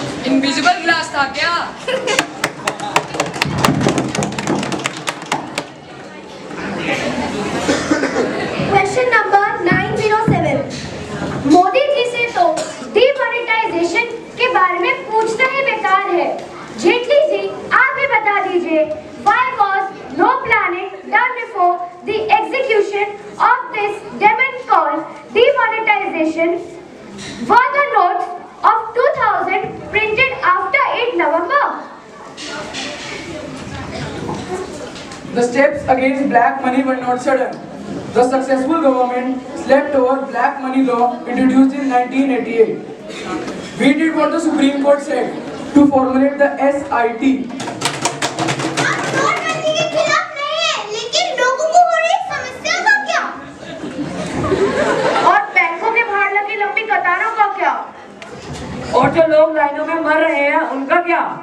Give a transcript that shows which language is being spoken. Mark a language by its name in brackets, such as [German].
[Hindi] Invisible glass था क्या? Question number 907। Modi ji से तो डीमोनेटाइजेशन के बारे में पूछना ही बेकार है। जेटली जी, आप भी बता दीजिए, [English] why was no planning done before the execution of this demon called demonetization? Were the notes of 2000 printed after 8 November? The steps against black money were not sudden. The successful government slept over black money law introduced in 1988. We did what the Supreme Court said to formulate the SIT. [Hindi] आप नोटबंदी के खिलाफ नहीं है, लेकिन लोगों को हो रही समस्या का क्या? और बैंकों के बाहर लगी लंबी कतारों का क्या? और जो लोग लाइनों में मर रहे हैं उनका क्या?